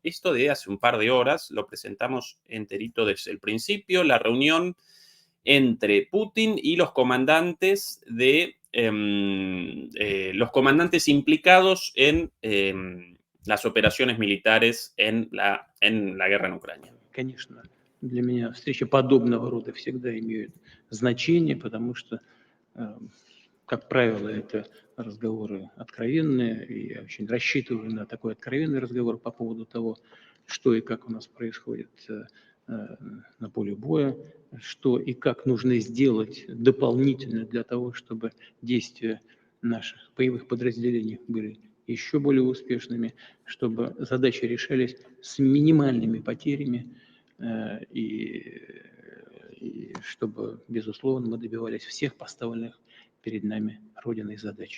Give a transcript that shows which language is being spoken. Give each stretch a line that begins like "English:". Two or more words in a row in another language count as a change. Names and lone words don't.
Spanish: Esto de hace un par de horas lo presentamos enterito desde el principio, la reunión entre Putin y los comandantes los comandantes implicados en las operaciones militares en la guerra en Ucrania.
Russian: Конечно, для меня встречи подобного рода всегда имеют значение, потому что, э, как правило, это разговоры откровенные, и я очень рассчитываю на такой откровенный разговор по поводу того, что и как у нас происходит на поле боя, что и как нужно сделать дополнительно для того, чтобы действия наших боевых подразделений были еще более успешными, чтобы задачи решались с минимальными потерями, и чтобы, безусловно, мы добивались всех поставленных перед нами Родиной задач.